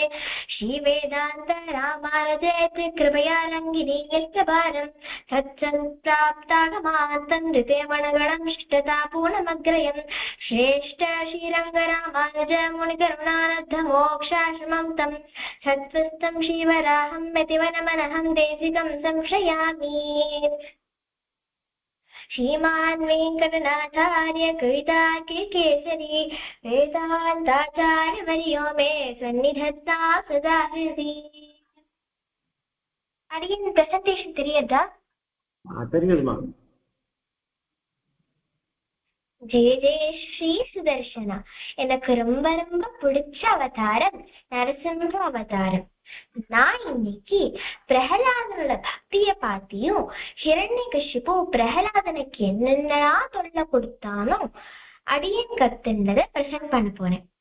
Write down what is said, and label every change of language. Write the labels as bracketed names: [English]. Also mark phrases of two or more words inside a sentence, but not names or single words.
[Sanskrit] श्रीवेदांत रामानुजयति कृपया रङ्गिनी यत्प्रभारं सत्सम्प्राप्तागमान्तं द्वितीयमणगणं शिष्टतापूर्णमग्रयं श्रेष्ठ श्रीरङ्गरामानुज मुनिकरुणानद्ध मोक्षाश्रमं तं सत्त्वस्तं श्रीवराहं यतिवनमनहं देशिकं संश्रयामि। श्रीमान् वेङ्कटनाथार्य कवितार्किकेसरी वेदान्ताचार्यवर्यो मे सन्निधत्तां सदा हृदि। [Tamil] அடியின் பிரசன்டேஷன் தெரியுதா? தெரியுதுமா. ஜெய ஜெய ஸ்ரீ சுதர்சனா. எனக்கு ரொம்ப ரொம்ப பிடிச்ச அவதாரம் நரசிம்ம அவதாரம். நான் இன்னைக்கு பிரகலாதனோட பக்திய பாத்தியும் ஹிரண்யகசிபு பிரகலாதனுக்கு என்னென்னலா தொல்லை கொடுத்தானோ அடியன் கத்துன்றத பிரசன்ட் பண்ண போறேன்.